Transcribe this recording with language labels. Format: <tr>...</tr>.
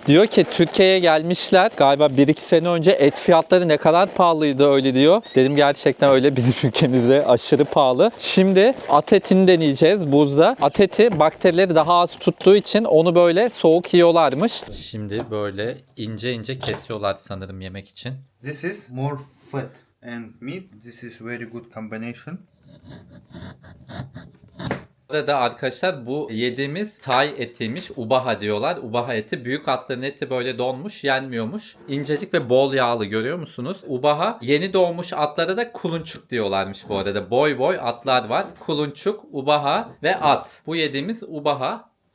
<tr>Diyor ki Türkiye'ye gelmişler galiba 1-2 sene önce et fiyatları ne kadar pahalıydı öyle diyor. Dedim gerçekten öyle, bizim ülkemizde aşırı pahalı. Şimdi at etini deneyeceğiz buzda. At eti bakterileri daha az tuttuğu için onu böyle soğuk yiyorlarmış. Şimdi böyle ince ince kesiyorlar sanırım yemek için.</tr> <en>This is more fat and meat. This is very good combination.</en> <tr>Burada arkadaşlar bu yediğimiz Thai etiymiş. Ubaha diyorlar. Ubaha eti. Büyük atların eti böyle donmuş, yenmiyormuş. İncecik ve bol yağlı, görüyor musunuz? Ubaha. Yeni doğmuş atlara da kulunçuk diyorlarmış bu arada. Boy boy atlar var. Kulunçuk, ubaha ve at. Bu yediğimiz ubaha.</tr>